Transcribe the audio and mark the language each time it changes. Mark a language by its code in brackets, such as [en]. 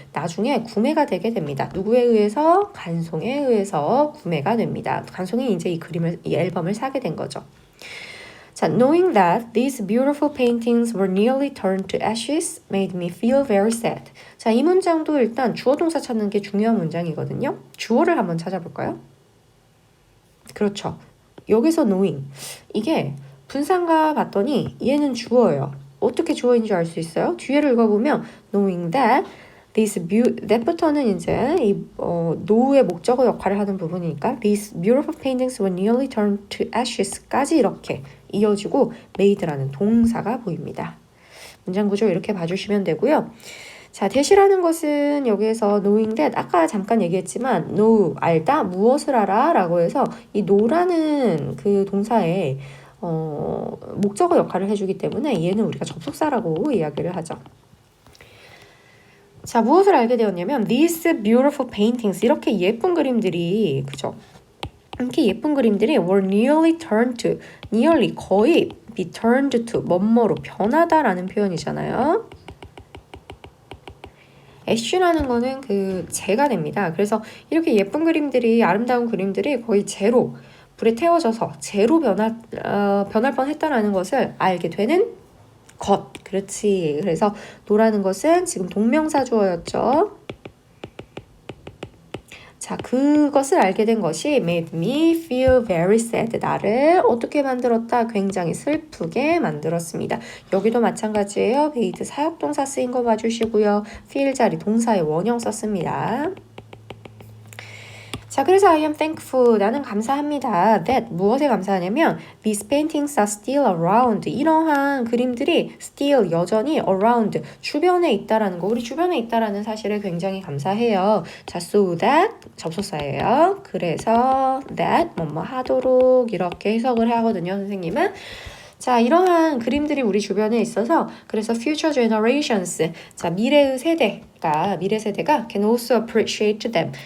[ko] 나중에 구매가 되게 됩니다. 누구에 의해서? 간송에 의해서 구매가 됩니다. 간송이 이제 이 앨범을 사게 된 거죠. [en] 자, knowing that these beautiful paintings were nearly turned to ashes made me feel very sad. [ko] 자, 이 문장도 일단 주어 동사 찾는 게 중요한 문장이거든요. 주어를 한번 찾아볼까요? 그렇죠. 여기서 knowing. 이게 분사인가 봤더니 얘는 주어예요. 어떻게 주어인 줄 알 수 있어요? 뒤에를 읽어보면 knowing that that부터는 이제 노우의 목적어 역할을 하는 부분이니까 [en] these beautiful paintings were nearly turned to ashes [ko] 까지 이렇게 이어지고 made라는 동사가 보입니다. 문장 구조 이렇게 봐주시면 되고요. 자, that이라는 것은 여기에서 [en] knowing that [ko] 아까 잠깐 얘기했지만 know, 알다, 무엇을 알아 라고 해서 이 know라는 그 동사에 목적어 역할을 해주기 때문에 얘는 우리가 접속사라고 이야기를 하죠. 자, 무엇을 알게 되었냐면 [en] these beautiful paintings, [ko] 이렇게 예쁜 그림들이, 그죠? 이렇게 예쁜 그림들이 [en] were nearly turned to, [ko] nearly 거의 be turned to, 뭐뭐로 변하다라는 표현이잖아요. ash라는 거는 그 재가 됩니다. 그래서 이렇게 예쁜 그림들이, 아름다운 그림들이 거의 재로, 불에 태워져서 재로 변할 뻔했다라는 것을 알게 되는 것. 그렇지. 그래서 노라는 것은 지금 동명사주어였죠. 자, 그것을 알게 된 것이 [en] made me feel very sad. [ko] 나를 어떻게 만들었다? 굉장히 슬프게 만들었습니다. 여기도 마찬가지예요. made 사역동사 쓰인 거 봐주시고요. feel 자리 동사의 원형 썼습니다. [en] 자, 그래서 I am thankful. [ko] 나는 감사합니다. [en] That [ko] 무엇에 감사하냐면 [en] these paintings are still around. [ko] 이러한 그림들이 still 여전히 around 주변에 있다라는 거, 우리 주변에 있다라는 사실을 굉장히 감사해요. 자, so that 접속사예요. 그래서 that 뭐뭐 하도록 이렇게 해석을 하거든요, 선생님은. 자, 이러한 그림들이 우리 주변에 있어서 그래서 [en] future generations, [ko] 자, 미래 세대가 [en] can also appreciate them.